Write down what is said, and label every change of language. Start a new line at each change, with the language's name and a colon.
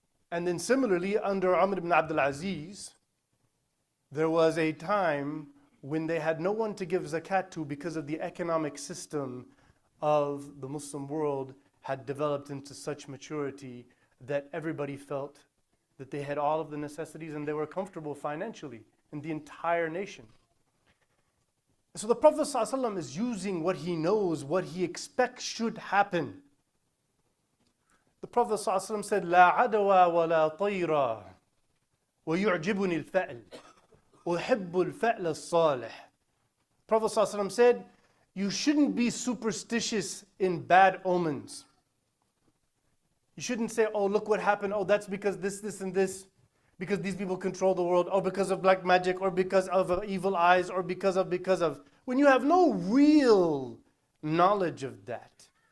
English: And then similarly, under Umar ibn Abdul Aziz, there was a time when they had no one to give zakat to because of the economic system of the Muslim world had developed into such maturity that everybody felt that they had all of the necessities and they were comfortable financially in the entire nation. So the Prophet ﷺ is using what he knows, what he expects should happen. The Prophet ﷺ said,
Arabic: لا عدوى ولا طيرا ويعجبني الفأل أحب الفأل الصالح.
English: Prophet ﷺ said, you shouldn't be superstitious in bad omens. You shouldn't say, oh, look what happened. Oh, that's because this, and this. Because these people control the world. Or because of black magic. Or because of evil eyes. Or because of. When you have no real knowledge of that.